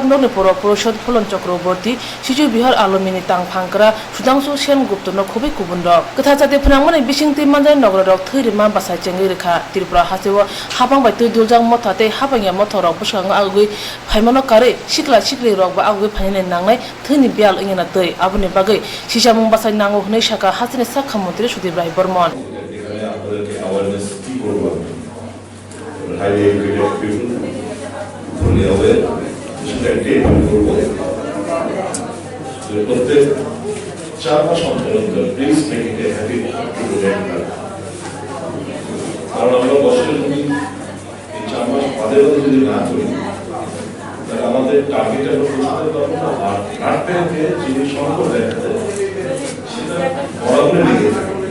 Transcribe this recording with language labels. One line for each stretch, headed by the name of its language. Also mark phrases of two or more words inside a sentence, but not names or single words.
Kok Borok: nokni poro poroshod pholon chakraborti shiri bihar alome ni tang phangkra sudangsu sen guptono khobai kubundok katha jate phunangmani bisingti manjai nogrok thirima basai chengi rekha Tripura hasewo habang bai tui jang motha te habangya motha rok bwskango agui phaimano kare sikla sikli rok ba agui phainani nangnai thini bial ingena tei aboni bagui sisamung basai nango hnei saka hasini sakha mantri Sudip Rai Bormon
Bangla: এখানে আপনাদেরকে অ্যাওয়ারনেস কি করবো
English: highly educated people fully aware
Bangla: সেটা ডেট করবো প্রত্যেক 4 মাস অন্তর অন্তর
English: please make it a habit to regular
Bangla: কারণ আমরা বছরের এই 4 মাস বাদে বাদে যদি না করি তাহলে আমাদের টার্গেটে আমরা পৌঁছাতে পারবো না আর ব্লাড যিনি সংকট দেখা যায় সেটা বরাবর লেগে থাকে